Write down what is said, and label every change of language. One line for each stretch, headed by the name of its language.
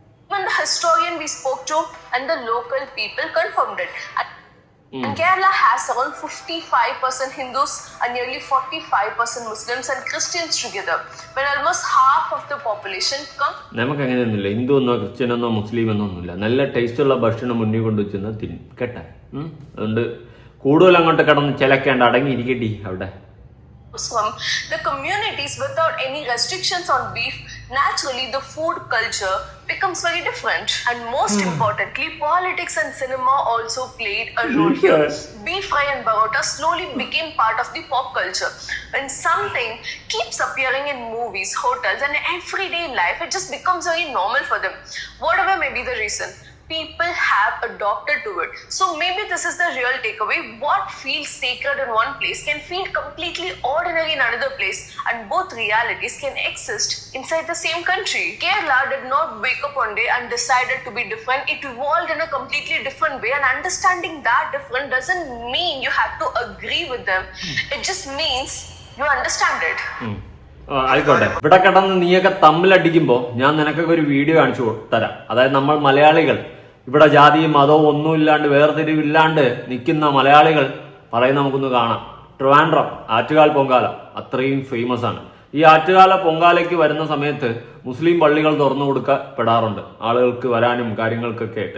English: Even the historian we spoke to and the local people confirmed it. And Kerala has around 55% Hindus and nearly 45% Muslims and Christians together, when almost half of the population come.
Malayalam: നമുക്ക് അങ്ങനെയൊന്നുമില്ല, ഹിന്ദു എന്നോ Christian എന്നോ മുസ്ലിം എന്നോ ഒന്നുമില്ല. നല്ല ടേസ്റ്റുള്ള ഭക്ഷണം മുന്നിൽ കൊണ്ടുവച്ചെന്ന് തിന്നും കേട്ടാ. അതുകൊണ്ട് കൂടുതൽ അങ്ങോട്ട് കിടന്ന് ചിലക്കേണ്ട, അടങ്ങിയിരിക്കട്ടി അവിടെ.
English: From the communities without any restrictions on beef, naturally the food culture becomes very different. And most importantly, politics and cinema also played a role here. Beef fry and barota slowly became part of the pop culture. When something keeps appearing in movies, hotels and everyday life, it just becomes very normal for them. Whatever may be the reason, people have adopted to it. So maybe this is the real takeaway. What feels sacred in one place can feel completely ordinary in another place, and both realities can exist inside the same country. Kerala did not wake up one day and decided to be different. It evolved in a completely different way, and understanding that different doesn't mean you have to agree with them. It just means you understand it.
Malayalam: ആയിക്കോട്ടെ. ഇവിടെ കിടന്ന് നീയൊക്കെ തമ്മിലടിക്കുമ്പോൾ ഞാൻ നിനക്കൊക്കെ ഒരു video കാണിച്ചു തരാം. അതായത് നമ്മൾ മലയാളികൾ ഇവിടെ ജാതിയും മതവും ഒന്നുമില്ലാണ്ട് വേർതിരിവില്ലാണ്ട് നിൽക്കുന്ന മലയാളികൾ പറയുന്ന നമുക്കൊന്ന് കാണാം. ട്രിവാൻഡ്രം, ആറ്റുകാൽ പൊങ്കാല അത്രയും ഫേമസ് ആണ്. ഈ ആറ്റുകാല പൊങ്കാലയ്ക്ക് വരുന്ന സമയത്ത് മുസ്ലിം പള്ളികൾ തുറന്നു കൊടുക്കപ്പെടാറുണ്ട് ആളുകൾക്ക് വരാനും കാര്യങ്ങൾക്കൊക്കെ ആയിട്ട്.